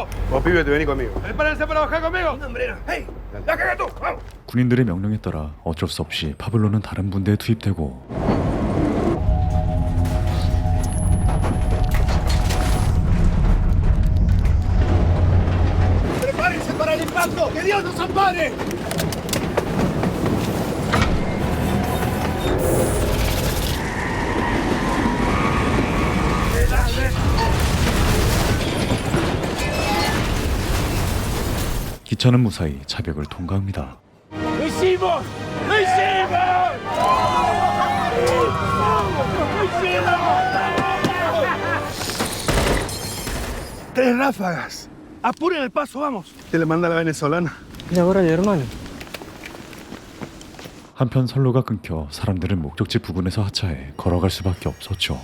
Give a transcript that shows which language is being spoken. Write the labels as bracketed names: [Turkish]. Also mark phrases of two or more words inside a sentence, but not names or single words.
[Spanish] Vos pibes te venís conmigo. ¡Prepárense para bajar conmigo! ¡Un hombrero! ¡Hey! ¡La caga tú! ¡Vamos! [Korean] 군인들의 명령에 따라 어쩔 수 없이 파블로는 다른 분대에 투입되고 [Spanish] ¡Prepárense para el impacto! ¡Que Dios nos ampare! [Korean] 기차는 무사히 차벽을 통과합니다. [Spanish] ¡Lo hicimos! ¡Lo hicimos! ¡Lo hicimos! Tres ráfagas. Apuren el paso, vamos. Te le manda la venezolana. Y ahora el hermano. [Korean] 한편 선로가 끊겨 사람들은 목적지 부근에서 하차해 걸어갈 수밖에 없었죠.